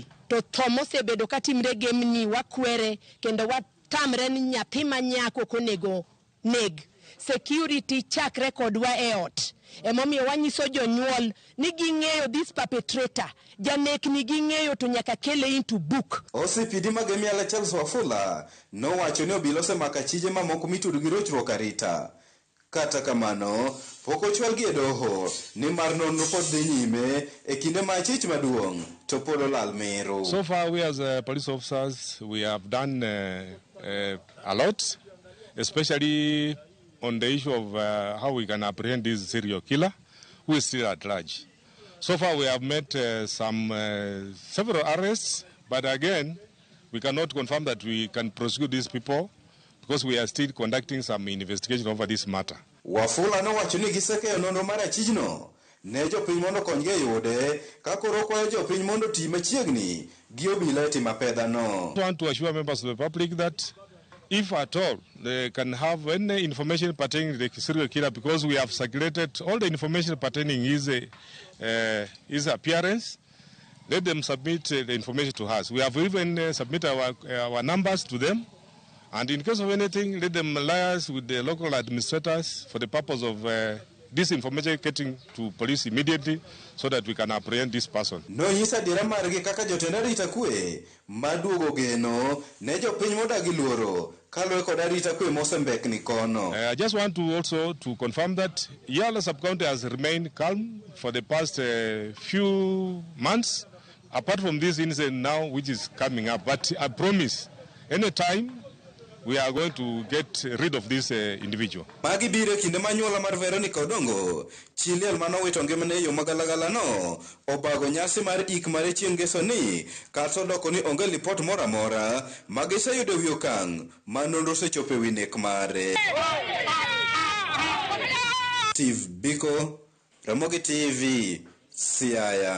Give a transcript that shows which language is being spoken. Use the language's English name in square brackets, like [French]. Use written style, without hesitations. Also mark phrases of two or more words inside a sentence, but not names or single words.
[Luo (Kenya and Tanzania)] To thomo sebedo katimre gemni wakwere kendo watamre ni nyathi manyako konego neg security chakre kodwa e ot emomiyo wanyiso jonyuol ni ging'eyo [English] this perpetrator [Luo (Kenya and Tanzania)] janek ni ging'eyo to nyaka kele [English] into book. [Luo (Kenya and Tanzania)] Osipidi ma Yala Charles Wafula nowacho ni obila osemako achije mamoko mitudo gi rochruok arita. Kata kamano pok ochwalgi e doho ni mar nonro pod dhi nyime e kinde ma achich maduong' to pod olal mero. [English] So far we as police officers we have done a lot, especially on the issue of how we can apprehend this serial killer who is still at large. So far we have made several arrests, but again we cannot confirm that we can prosecute these people because we are still conducting some investigation over this matter. [Luo (Kenya and Tanzania)] Wafula nowacho ni gisekeyo nonro mar achijno ne jopiny mondo konygi e yude ka koro kwayo jopiny mondo ti machiegni gi obila e timo apedhano. [English] I want to assure members of the public that if at all they can have any information pertaining to the serial killer, because we have circulated all the information pertaining his appearance, let them submit the information to us. We have even submitted our numbers to them, and in case of anything, let them liaise with the local administrators for the purpose of this information getting to police immediately so that we can apprehend this person. [Luo (Kenya and Tanzania)] No nyisa dira margi kaka jotend arita kwe maduogo geno ne jopiny modagi luoro kaluwe kod arita kwe mosembek ni kono. [English] I just want to also to confirm that Yala sub-county has remained calm for the past few months, apart from this incident now which is coming up. But I promise, anytime we are going to get rid of this individual. [Luo (Kenya and Tanzania)] Magi bire kinde manyuola mar Veronica Odongo, chiliel manowito ngimane yo magalagala no, obago nyasi mar ik mare chieng' ngeso ni, kata odoko ni onge lipot mora mora, magiseyudo wi okang' manonro sechope wi nek mare. Steve Biko, Ramogi TV, Siaya.